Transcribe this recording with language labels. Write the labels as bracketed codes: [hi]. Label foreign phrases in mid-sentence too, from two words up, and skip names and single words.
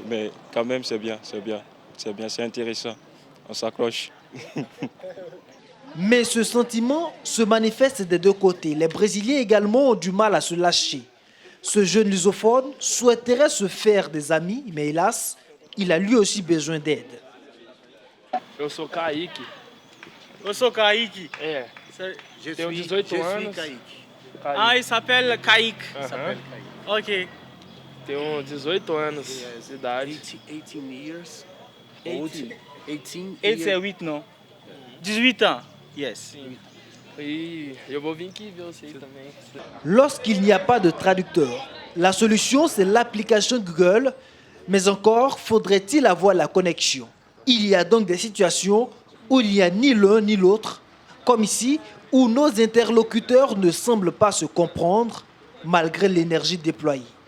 [fr] Mais quand même, c'est bien, c'est intéressant. On s'accroche. Mais ce sentiment se manifeste des deux côtés. Les Brésiliens également ont du mal à se lâcher. Ce jeune lusophone souhaiterait se faire des amis, mais hélas, il a lui aussi besoin d'aide. [pt] Eu sou Kaique. Eu sou Kaique. É. Tenho 18 anos. [fr] Ah, il s'appelle Kaique. Aham. Ok. [pt] Tenho 18 anos de idade. [en] 18 years. 18. [fr] 8 c'est 8, non? 18 ans. Yes. [pt] E eu vou vir aqui ver você também. [fr] Lorsqu'il n'y a pas de traducteur, la solution c'est l'application Google, mais encore faudrait-il avoir la connexion. Il y a donc des situations où il n'y a ni l'un ni l'autre, comme ici, où nos interlocuteurs ne semblent pas se comprendre malgré l'énergie déployée.